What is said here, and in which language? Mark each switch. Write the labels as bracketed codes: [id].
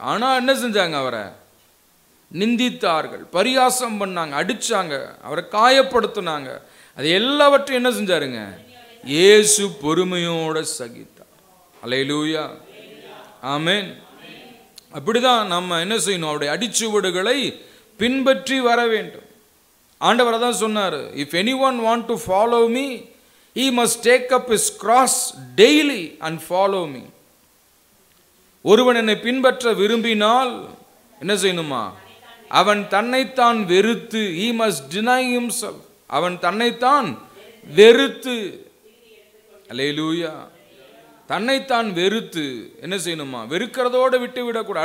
[ta] ஆனால் என்ன செஞ்சாங்க, அவரை நிந்தித்தார்கள், பரியாசம் பண்ணாங்க, அடிச்சாங்க, அவரை காயப்படுத்தினாங்க. அது எல்லாவற்றையும் என்ன செஞ்சாருங்க, இயேசு பொறுமையோட சகித்தார். அல்லேலூயா. ஆமென். அப்படிதான் நம்ம என்ன செய்யணும், அவருடைய அடிச்சுவடுகளை பின்பற்றி வர வேண்டும். ஆண்டவர் தான் சொன்னார், [en] If anyone want to follow me he must take up his cross daily and follow me. [ta] ஒருவன் என்னை பின்பற்ற விரும்பினால் என்ன செய்யணுமா, அவன் தன்னைத்தான் வெறுத்து, [en] he must deny himself, [ta] அவன் தன்னைத்தான் வெறுத்து, அல்லேலூயா, தன்னைத்தான் வெறுத்து என்ன செய்யணுமா, வெறுக்கிறதோடு விட்டு விடக்கூடாது.